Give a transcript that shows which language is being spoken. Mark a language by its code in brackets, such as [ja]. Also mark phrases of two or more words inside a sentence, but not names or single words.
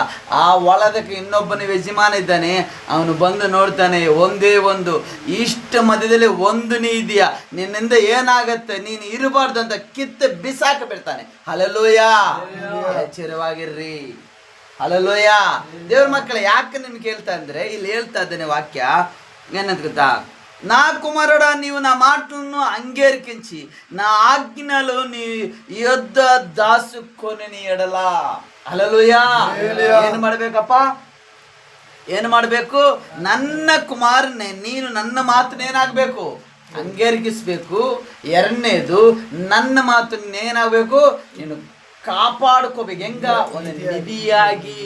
[kn] ಆ ಹೊಲದಕ್ಕೆ ಇನ್ನೊಬ್ಬನ ಯಜಮಾನ ಇದ್ದಾನೆ, ಅವನು ಬಂದು ನೋಡ್ತಾನೆ, ಒಂದೇ ಒಂದು ಇಷ್ಟ ಮಧ್ಯದಲ್ಲಿ ಒಂದು ನೀ ಇದೆಯಾ, ನಿನ್ನಿಂದ ಏನಾಗತ್ತೆ, ನೀನು ಇರಬಾರ್ದು ಅಂತ ಕಿತ್ತು ಬಿಸಾಕ ಬಿಡ್ತಾನೆ. ಹಲ್ಲೆಲೂಯಾ. ಎಚ್ಚರವಾಗಿರ್ರಿ. ಹಲ್ಲೆಲೂಯಾ. ದೇವ್ರ ಮಕ್ಕಳೇ, ಯಾಕೆ ನಿಮ್ಗೆ ಕೇಳ್ತಾ ಅಂದ್ರೆ ಇಲ್ಲಿ ಹೇಳ್ತಾ ಇದ್ದಾನೆ ವಾಕ್ಯ ಏನಂತ ಗೊತ್ತಾ? [te] నా కుమారుడా, నీవు నా మాటలను అంగీకరించి నా ఆజ్ఞలు నీ యొద్ద దాసుకొని నీ ఎడల. [kn] ಹಲ್ಲೆಲೂಯಾ. ಏನು ಮಾಡಬೇಕಪ್ಪ? ಏನು ಮಾಡಬೇಕು? ನನ್ನ ಕುಮಾರನೇ, ನೀನು ನನ್ನ ಮಾತನ್ನ ಏನಾಗಬೇಕು? ಅಂಗೀಕರಿಸಬೇಕು. ಎರಡನೇದು, ನನ್ನ ಮಾತನ್ನ ಏನಾಗಬೇಕು? ನೀನು ಕಾಪಾಡ್ಕೋಬೇಕು. ಹೆಂಗ? ಒಂದು ನಿಧಿಯಾಗಿ.